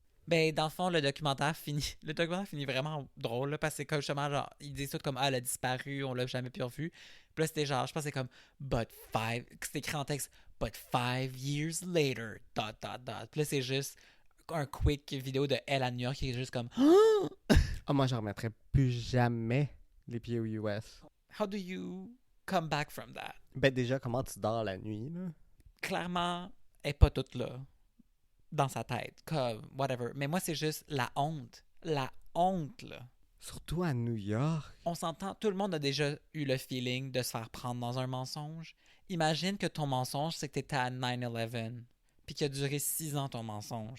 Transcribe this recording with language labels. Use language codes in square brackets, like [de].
[fr] Ben, dans le fond, le documentaire finit... Le documentaire finit vraiment drôle, là, parce que comme justement, genre, ils disent tout comme, ah, elle a disparu, on l'a jamais plus revue. Puis là, c'était genre, je pense que c'est comme, c'était écrit en texte, [en] but 5 years later, dot, dot, dot. [fr] Puis là, c'est juste un quick vidéo de elle à New York qui est juste comme, Ah, moi, je remettrais plus jamais les pieds aux US. [en] how do you come back from that? [fr] Ben, déjà, comment tu dors la nuit, là? Clairement, elle est pas toute là, dans sa tête, comme, whatever. Mais moi, c'est juste la honte. La honte, là. Surtout à New York. On s'entend, tout le monde a déjà eu le feeling de se faire prendre dans un mensonge. Imagine que ton mensonge, c'est que t'étais à 9/11, puis qu'il a duré 6 ans ton mensonge.